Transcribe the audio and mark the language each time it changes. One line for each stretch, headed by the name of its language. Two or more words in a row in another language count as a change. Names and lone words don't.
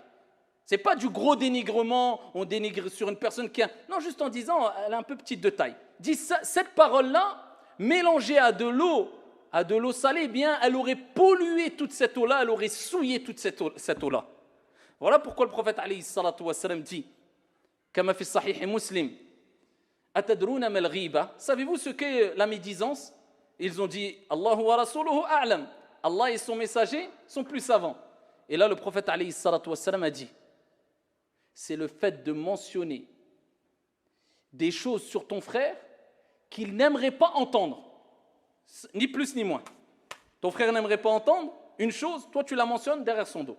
French: Ce n'est pas du gros dénigrement, on dénigre sur une personne qui a... Non, juste en disant, elle est un peu petite de taille. Dis cette parole-là, mélangée à de l'eau salée, elle aurait pollué toute cette eau-là, elle aurait souillé toute cette eau-là. Voilà pourquoi le prophète
Arabic: عليه الصلاة والسلام
French: dit, comme fi sahih Muslim,
Arabic: أتدرون ما الغيبة,
French: savez-vous ce qu'est la médisance? Ils ont dit
Arabic: الله ورسوله أعلم.
French: Allah et son messager sont plus savants. Et là, le prophète
Arabic: عليه الصلاة والسلام
French: a dit c'est le fait de mentionner des choses sur ton frère qu'il n'aimerait pas entendre, ni plus ni moins. Ton frère n'aimerait pas entendre une chose, toi tu la mentionnes derrière son dos.